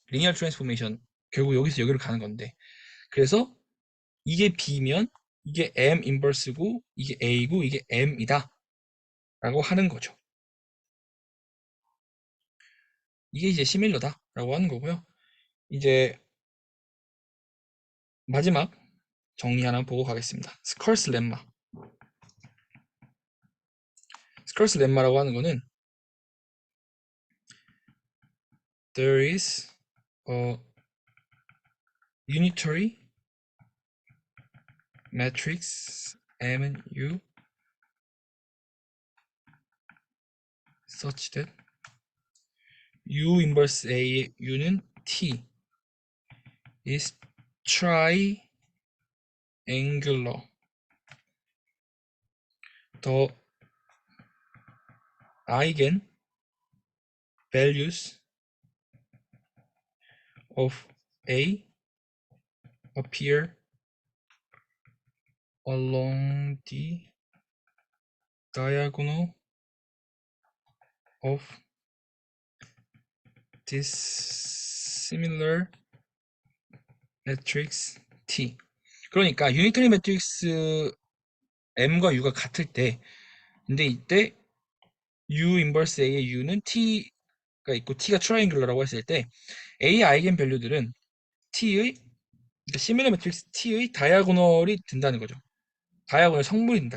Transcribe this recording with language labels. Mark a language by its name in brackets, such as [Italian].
[Korean] 리니어 트랜스포메이션 결국 여기서 여기로 가는 건데, 그래서 이게 B면 이게 M 인버스고 이게 A고 이게 M이다 라고 하는 거죠. 이게 이제 시밀러다 라고 하는 거고요. 이제 마지막 정리 하나 보고 가겠습니다. 스컬스 렘마. 스컬스 렘마라고 하는 거는 [English] there is a unitary matrix M and U such that U inverse [Korean] A의 U는 [English] T is triangular. The eigen values of A appear along the diagonal of this similar matrix T. [Korean] 그러니까 유니터리 매트릭스 M과 U가 같을 때, 근데 이때 U 인버스 A의 U는 T가 있고 T가 트라이앵글러라고 했을 때 A의 아이겐 밸류들은 T의, 그러니까 시밀러 매트릭스 T의 다이아고널이 된다는 거죠. 다이아고널 성분이 된다.